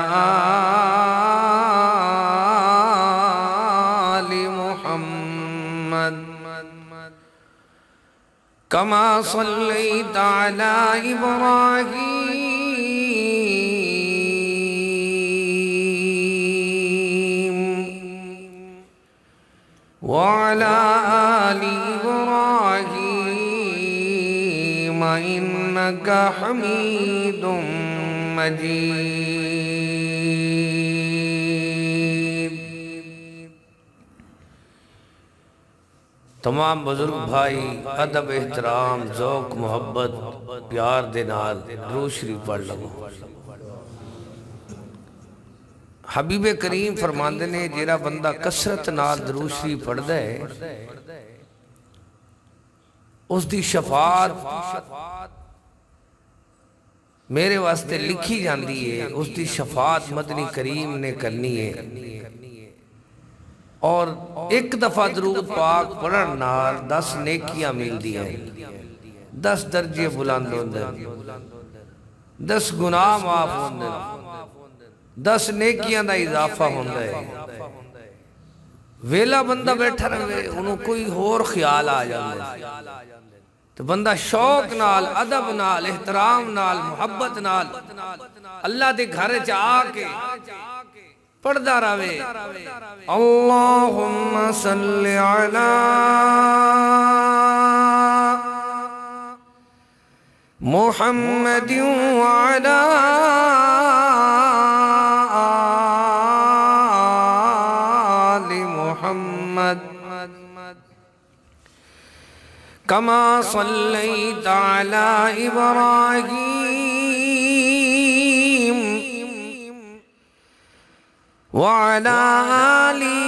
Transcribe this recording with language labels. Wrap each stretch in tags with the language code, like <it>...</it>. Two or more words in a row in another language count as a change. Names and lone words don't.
<ar>آل محمد كما صليت على إبراهيم وعلى آل إبراهيم إنك حميد مجيد</ar> <pa>تمام بزرگ بھائی ادب احترام ذوق محبت پیار دے نال درود شریف پڑھ لگو حبیب کریم فرماندے نے جیڑا بندہ کثرت نال درود شریف پڑھدا ہے اس دی شفاعت میرے واسطے لکھی جاندی ہے اس دی شفاعت مدنی کریم نے کرنی ہے اور ایک دفعہ درود پاک پڑھن نال 10 نیکیاں ملدی ہیں 10 درجے بلند ہوندے 10 گناہ معاف ہوندے 10 نیکیاں دا اضافہ ہوندہ ہے ویلا بندہ بیٹھا رہے انہوں کوئی اور خیال آ جاندے تو بندہ شوق نال ادب نال احترام نال محبت نال اللہ دے گھر چاہ کے پڑھدا رہے</pa> <ar>اللہم صلی علی محمد وعلی آل محمد كما صليت على إبراهيم وعلى آل</ar>